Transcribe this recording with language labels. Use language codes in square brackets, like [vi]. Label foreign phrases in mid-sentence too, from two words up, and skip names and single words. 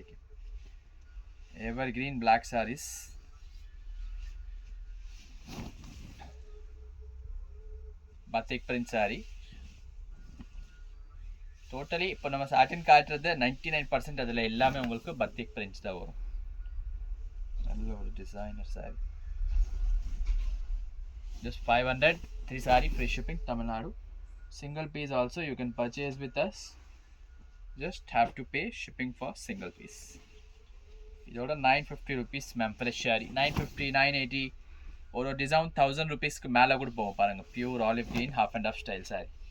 [en] देखिए evergreen black sarees. [ta] பத்திக் பிரிண்ட் சாரி. டோட்டலி இப்போ நம்ம சாட்டின் காட்டுறது 99% அதில் எல்லாமே உங்களுக்கு பத்திக் பிரிண்ட்ஸ் தான் வரும். நல்ல ஒரு டிசைனர் சாரி. ஜஸ்ட் 500. 3 சாரி [en] free shipping [ta] தமிழ்நாடு. [en] Single piece also you can purchase with us. Just have to pay shipping for single piece. [ta] இதோட 950 rupees மேம் ஃப்ரெஷ் சாரி. 950 980 ஒரு டிஸ்கவுண்ட் 1000 rupeesக்கு மேலே கூட போகும் பாருங்க. [en] pure olive green half and half style saree.